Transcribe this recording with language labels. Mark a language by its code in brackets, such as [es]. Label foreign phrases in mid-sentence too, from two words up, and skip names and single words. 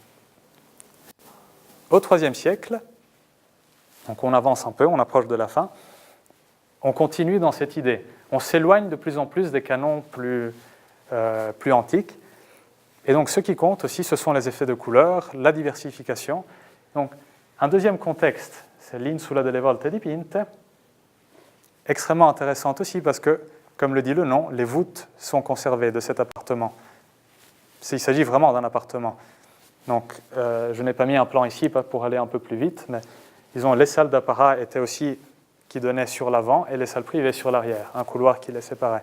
[fr] Au IIIe siècle, donc on avance un peu, on approche de la fin, on continue dans cette idée. On s'éloigne de plus en plus des canons plus antiques. Et donc ce qui compte aussi, ce sont les effets de couleur, la diversification. Donc un deuxième contexte, c'est l'insula delle volte dipinte, extrêmement intéressante aussi parce que, comme le dit le nom, les voûtes sont conservées de cet appartement. Il s'agit vraiment d'un appartement. Donc je n'ai pas mis un plan ici pour aller un peu plus vite, mais disons, les salles d'apparat étaient aussi qui donnaient sur l'avant et les salles privées sur l'arrière, un couloir qui les séparait.